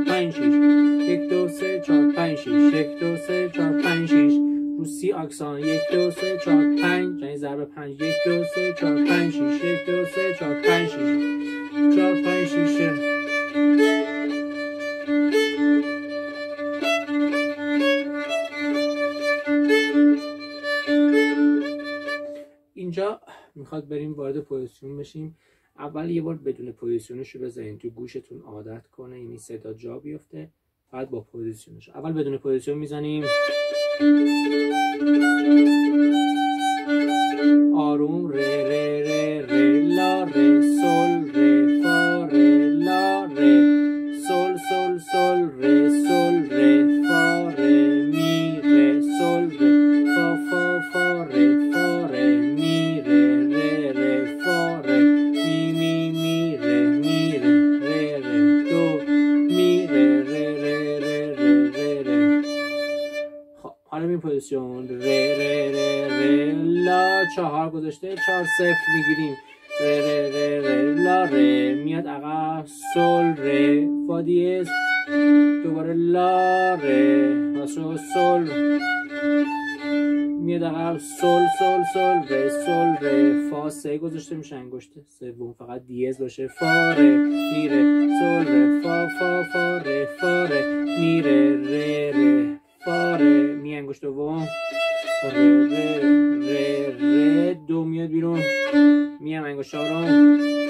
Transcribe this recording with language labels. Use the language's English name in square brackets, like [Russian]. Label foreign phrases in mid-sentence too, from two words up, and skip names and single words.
[Persian] 5 6 1 2 3 4 5 6 1 2 3 4 5 6 رو سی آکسان 1 2 3 4 5 یعنی ضرب 5 1 2 3 4 5 6 1 2 3 4 5 6 4 5 6 اینجا میخواد بریم وارد پوزیشن بشیم. اول یه بار بدون پوزیشنش رو بزنین تو گوشتون عادت کنه، یعنی صدا جا بیفته، بعد با پوزیشنش. اول بدون پوزیشن میزنیم آروم ره ره ره ره لا ره سل ره فا ره لا ره سل سل سل ره سل ره فا ره می ره سل ره فا فا فا ره فا ره می ره ره ره فا ره می می می ره می ره ره ره دو می ره ره ره ره ره ره ره. خب حالا این پوزیشن ره ره ره ره لا 4 گذاشته 4 0 میگیریم ره ره ره ره لا ره میاد عقب سل ره فا دیز دوباره لا ره واسه سل میاد عقب سل سل سل ره سل ره فا 3 گذاشته میشه انگشت سوم فقط دیز باشه فا ره میره سل ره فا فا فا ره فا ره میره ره ره فا ره می انگشت دوم ره ره ره ره دو میاد بیرون میم انگشت چهارم